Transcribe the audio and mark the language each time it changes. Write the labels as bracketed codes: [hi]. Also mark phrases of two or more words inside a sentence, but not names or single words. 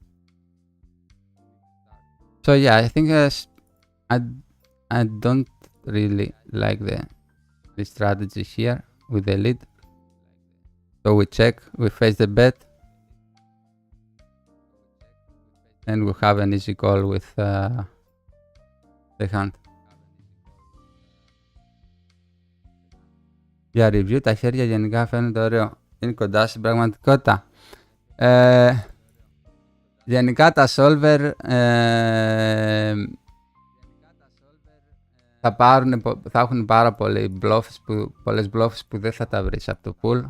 [en] So yeah, I think I don't really like the strategy here with the lead. So we check, we face the bet, and we have an easy call with the hand. [el] Για review, τα χέρια γενικά φαίνονται ωραίο. Είναι κοντά στην πραγματικότητα. Γενικά τα solver θα έχουν πάρα πολλές bluffs που δεν θα τα βρεις από το pool.